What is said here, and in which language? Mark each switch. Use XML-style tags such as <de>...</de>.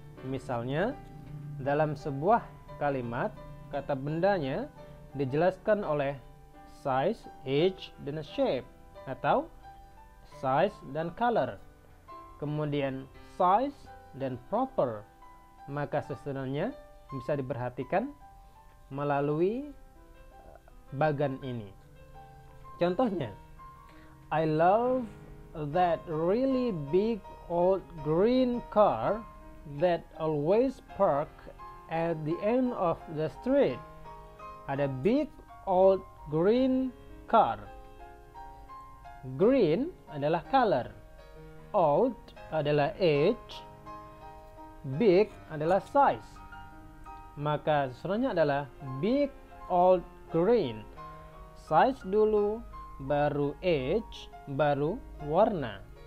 <id>Misalnya dalam sebuah kalimat, kata bendanya dijelaskan oleh size, age, dan shape, atau size dan color, kemudian size dan proper. Maka susunannya bisa diperhatikan melalui bagan ini.</id> <en>Contohnya, I love that really big old green car that always park at the end of the street.</en> <id>Ada</id> <en>big old green car.</en> <id>Green adalah color, old adalah age, big adalah size. Maka susunannya adalah</id> <en>big old green.</en> <id>Size dulu, baru age, baru warna.</id>